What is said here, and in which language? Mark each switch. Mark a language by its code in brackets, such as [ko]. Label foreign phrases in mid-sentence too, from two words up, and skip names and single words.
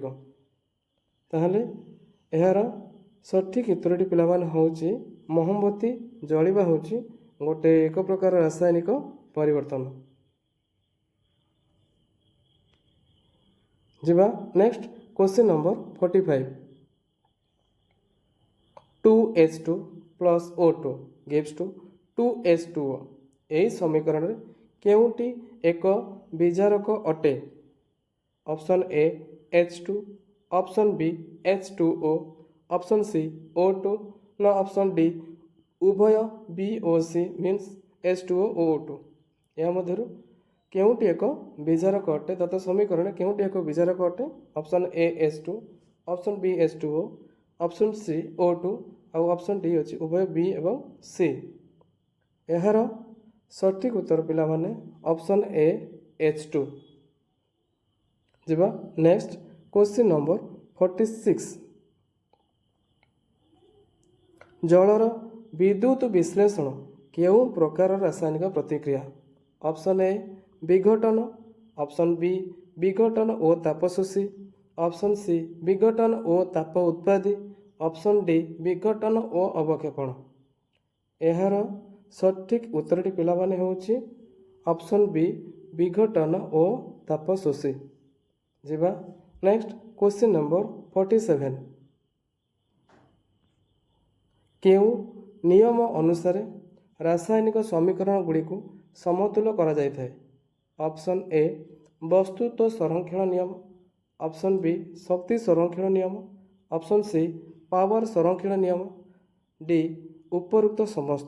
[or] ତାହେଲେ ଏହାର ସଠିକ୍ ଉତ୍ତରଟି ପିଲାମାନେ ହେଉଛି ମହମବତୀ ଜଳିବା ହେଉଛି ଗୋଟେ ଏକ ପ୍ରକାର ରାସାୟନିକ ପରିବର୍ତ୍ତନ। [en] ଯିବା next question number 45. 2H2 plus O2 gives to 2H2O। [or] ଏହି ସମୀକରଣରେ କେଉଁଟି ଏକ ବିଜାରକ ଅଟେ? [en] option A H2, option B H2O, option C O2 ନା option D ଉଭୟ ବି ଓ ସି means H2O ଓ O2। [or] ଏହା ମଧ୍ୟରୁ କେଉଁଟି ଏକ ବିଜାରକ ଅଟେ? ଦତ୍ତ ସମୀକରଣରେ କେଉଁଟି ଏକ ବିଜାରକ ଅଟେ? [en] option A H2, option B H2O, option C O2 ଆଉ option D ଅଛି ଉଭୟ ବି ଏବଂ ସି। [or] ଏହାର ସଠିକ୍ ଉତ୍ତର ପିଲାମାନେ [en] option A H2 [or] ଯିବା। [en] next question number 46 [or] ଜଳର ବିଦ୍ୟୁତ ବିଶ୍ଳେଷଣ କେଉଁ ପ୍ରକାର ରାସାୟନିକ ପ୍ରତିକ୍ରିୟା। [en] option A [or] ବିଘଟନ, [en] option B [or] ବିଘଟନ ଓ ତାପ ଶୋଷୀ, [en] option C [or] ବିଘଟନ ଓ ତାପ ଉତ୍ପାଦୀ, [en] option D [or] ବିଘଟନ ଓ ଅବକ୍ଷେପଣ। ଏହାର ସଠିକ ଉତ୍ତରଟି ପିଲାମାନେ ହେଉଛି [en] option B [or] ବିଘଟନ ଓ ତାପ ଶୋଷୀ ଯିବା। [en] next question number 47 [or] କେଉଁ ନିୟମ ଅନୁସାର ରାସାୟନିକ ସମୀକରଣ ଗୁଡ଼ି କୁ ସମତୁଲ କରା ଯାଇଥାଏ। [en] option A [or] ବସ୍ତୁତ୍ୱ ସଂରକ୍ଷଣ ନିୟମ, [en] option B [or] ଶକ୍ତି ସଂରକ୍ଷଣ ନିୟମ, [en] option C power [or] ସଂରକ୍ଷଣ ନିୟମ, ଡି ଉପରୋକ୍ତ ସମସ୍ତ।